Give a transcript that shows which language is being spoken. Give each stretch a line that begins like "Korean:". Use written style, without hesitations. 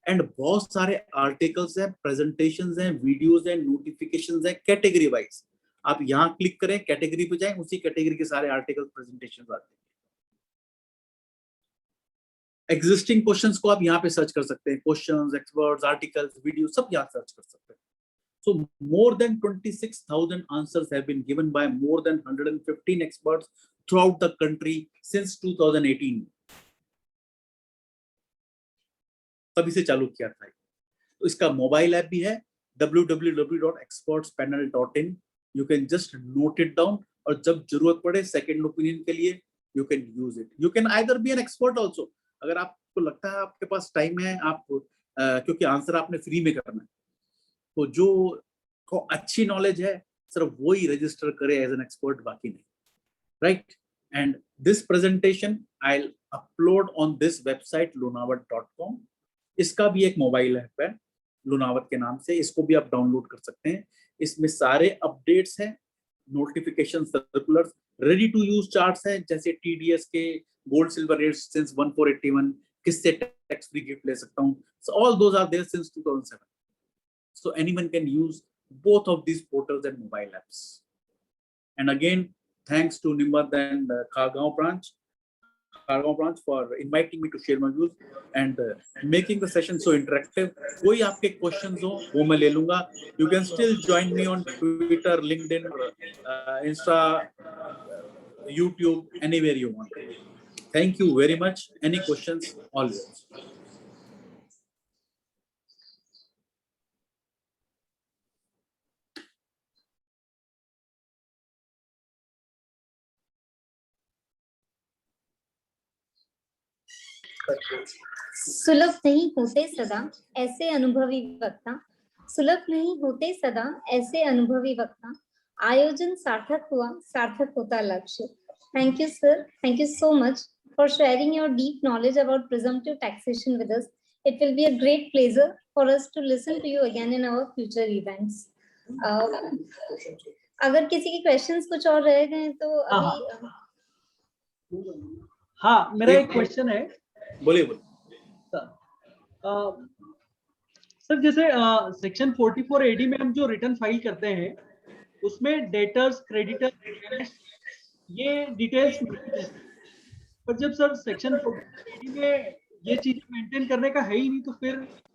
Hindi: And बहुत सारे articles हैं, प्रेजेंटेशंस हैं, वीडियोस हैं, नोटिफिकेशंस हैं, कैटेगरी वाइज। आप यहाँ क्लिक करें, कैटेगरी पे जाएं, उसी कैटेगरी के सारे आर्टिकल, प्रेजेंटेशंस आते हैं। एग्जिस्टिंग क्वेश्चंस को आप यहाँ पे सर्च कर सकते हैं, क्वेश्चंस, एक्सपर्ट्स, आर्टिकल्स, वीडियो सब यहाँ सर्च कर सकते हैं।
English: So more than 26,000 answers have been given by more than 115 experts throughout the country since 2018.
Hindi: तभी से चालू किया था। तो इसका मोबाइल ऐप भी है, www.expertspanel.in.
English: You can just note it down,
Hindi: और जब जरूरत पड़े सेकंड ओपिनियन के लिए
English: you can use it. You can either be an expert also.
Hindi: अगर आपको लगता है आपके पास टाइम है, आप क्योंकि आंसर आपने फ्री में करना है, तो जो को अच्छी नॉलेज है सिर्फ वो ही रजिस्टर करे
English: as an expert,
Hindi: बाकी नहीं, right?
English: And this presentation I will upload on this website lunawat.com.
Hindi: इसका भी एक मोबाइल ऐप है लुनावत के नाम से, इसको भी आप डाउनलोड कर सकते हैं। इसमें सारे अपडेट्स हैं, notification, circulars, ready to use charts हैं, जैसे टीडीएस के गोल्ड सिल्वर रेट्स सिंस 1481, किससे टैक्स फ्री गिफ्ट ले सकता हूं,
English: so all those are there since 2007. So anyone can use both of these portals and mobile apps. And again, thanks to Nimbat and Khargaon branch for inviting me to share my views and making the session so interactive.
Hindi: कोई आपके questions हो वो मैं ले लूंगा.
English: You can still join me on Twitter, LinkedIn, Insta, YouTube, anywhere you want. Thank you very much. Any questions? Always.
Hindi: सुलभ नहीं होते सदा ऐसे अनुभवी वक्ता, सुलभ नहीं होते सदा ऐसे अनुभवी वक्ता, आयोजन सार्थक हुआ, सार्थक होता लक्ष्य.
English: Thank you, sir. Thank you so much for sharing your deep knowledge about presumptive taxation with us. It will be a great pleasure for us to listen to you again in our future events.
Hindi: अगर किसी के questions कुछ और रह गए तो अभी हाँ, मेरा एक क्वेश्चन है. बोलिए बोलिए. सर जैसे सेक्शन 44 एडी में हम जो रिटर्न फाइल करते हैं उसमें डेटर्स, क्रेडिटर्स, ये डिटेल्स मिलती है, पर जब सर सेक्शन 44 एडी में ये चीजें मेंटेन करने का है ही नहीं, तो फिर